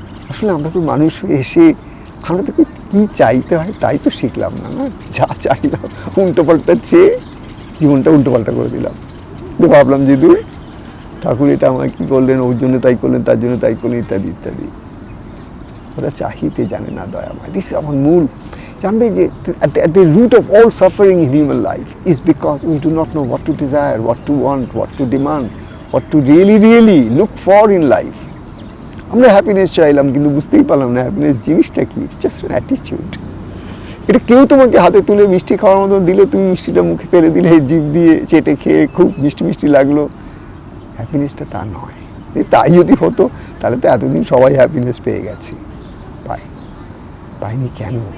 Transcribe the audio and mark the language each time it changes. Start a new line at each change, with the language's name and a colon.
Bangla: আসলে আমরা তো মানুষ এসে আমরা তো কি চাইতে হয় তাই তো শিখলাম না, না যা চাইলাম উল্টো পাল্টা চেয়ে জীবনটা উল্টো পাল্টা করে দিলাম। তো ভাবলাম যে দূর ঠাকুর এটা আমায় কি করলেন, ওর জন্য তাই করলেন, তার জন্য তাই করলেন, ইত্যাদি ইত্যাদি। ওরা চাহিতে জানে না দয়াময়। দিস আমার মূল জানবে যে
English: at the root of all suffering in human life is because we do not know what to desire, what to want, what to demand, what to really look for in life.
Bangla: আমরা happiness চাইলাম কিন্তু বুঝতেই পারলাম না happiness জিনিসটা কি।
English: It's just an attitude.
Bangla: এটা কেউ তোমাকে হাতে তুলে মিষ্টি খাওয়ার মতো দিলে তুমি মিষ্টিটা মুখে ফেলে দিলে, জিভ দিয়ে চেটে খেয়ে খুব মিষ্টি মিষ্টি লাগলো, হ্যাপিনেসটা তা নয়। তাই যদি হতো তাহলে তো এতদিন সবাই হ্যাপিনেস পেয়ে গেছে। পাইনি কেন?